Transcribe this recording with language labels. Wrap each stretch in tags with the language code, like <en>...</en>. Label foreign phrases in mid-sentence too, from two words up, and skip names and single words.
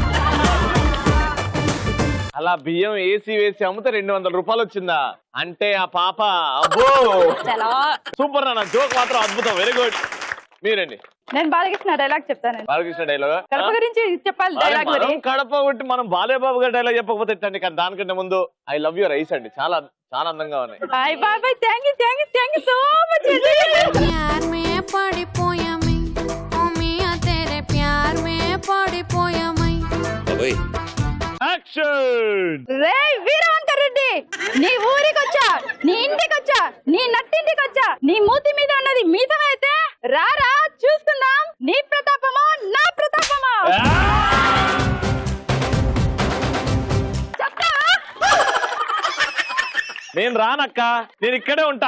<te>అలా బియ్యం వేసి అమ్మితే 200 రూపాయలు వచ్చిందా అంటే ఆ పాప అబ్బో సూపర్ అన్న. జోక్ మాత్రం అద్భుతం.</te> <en>very good.</en> <te>మీరండి. నేను బాలకృష్ణ డైలాగ్ చెప్తాను. బాలకృష్ణ డైలాగ్ కడప గురించి చెప్పాలి. డైలాగ్ మరి కడప కొట్టి మనం బాలేబాబు గారి డైలాగ్ చెప్పకపోతే ఎట్టండి. కానీ దానికంటే ముందు</te> <en>I love your eyes</en> <te>అండి. చాలా చాలా అందంగా ఉన్నాయి.</te> <en>Bye bye bye. Thank you so much.</en> <hi>प्यार में पड़ी पोया मैं ओ मियां तेरे प्यार में पड़ी पोया मैं.</hi> <te>యాక్షన్. రే వీరవంకర్ రెడ్డి, నీ ఊరికొచ్చా, నీ ఇంటికొచ్చా, నీ నట్టింటికొచ్చా, నీ మూతి మీద ఉన్నది మీతమైతే రారా చూసుకుందాం నీ ప్రతాపమా నా ప్రతాపమా. నేను రానక్క, నేను ఇక్కడే ఉంటా.</te>